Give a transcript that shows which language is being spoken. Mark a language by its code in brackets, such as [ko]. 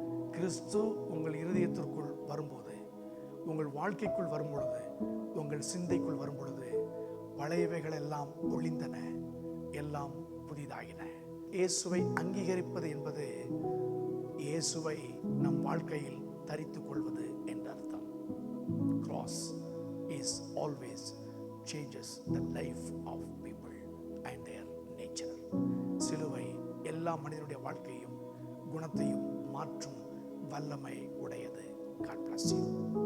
[ta] கிறிஸ்து உங்கள் இருதயத்திற்குள் வரும்போது, உங்கள் வாழ்க்கைக்குள் வரும்பொழுது, உங்கள் சிந்தைக்குள் வரும்பொழுது பழையவைகள் எல்லாம் ஒளிந்தன, எல்லாம் புதிதாகின. இயேசுவை அங்கீகரிப்பது என்பது இயேசுவை நம் வாழ்க்கையில் தரித்துக் கொள்வது என்ற அர்த்தம். [en] Cross is always changes the life of people and their nature. [ta] சிலுவை எல்லா மனிதனுடைய வாழ்க்கையும் குணத்தையும் மாற்றும் வல்லமை உடையது. [en] God bless you.